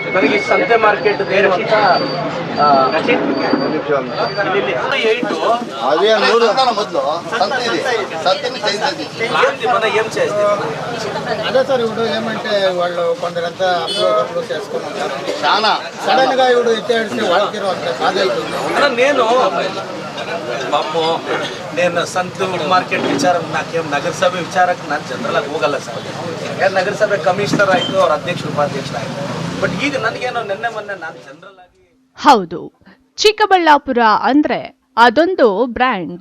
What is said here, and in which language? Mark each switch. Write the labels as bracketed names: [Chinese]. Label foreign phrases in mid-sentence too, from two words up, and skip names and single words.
[Kannada] ನನಗೆ ಸಂತೆ ಮಾರ್ಕೆಟ್ ಏನು ಅಂತ [Telugu] అదే సార్ ఇప్పుడు ఏమంటే వాళ్ళు కొందరంతా అప్లోడ్ చేసుకుని ఉంటారు చాలా సడన్ గా ఇప్పుడు ఎత్తేస్తే వాళ్ళకి [Kannada] నేను ಪಾಪು నేను ಸಂತ ಮಾರ್ಕೆಟ್ ವಿಚಾರ ನಾಕೇನು ನಗರಸಭೆ ವಿಚಾರಕ್ಕೆ ನಾನು ಜನರಲಾಗಿ ಹೋಗಲ್ಲ ಸರ್. ಯಾರು ನಗರಸಭೆ ಕಮಿಷನರ್ ಆಯಿತು, ಅವ್ರ ಅಧ್ಯಕ್ಷ ಉಪಾಧ್ಯಕ್ಷರಾಯಿತು. ಬಟ್ ಈಗ ನನಗೇನೋ ನಿನ್ನೆ ಮೊನ್ನೆ ನಾನು ಜನರಲ್ ಆಗಿ ಹೌದು, ಚಿಕ್ಕಬಳ್ಳಾಪುರ ಅಂದ್ರೆ ಅದೊಂದು ಬ್ರ್ಯಾಂಡ್.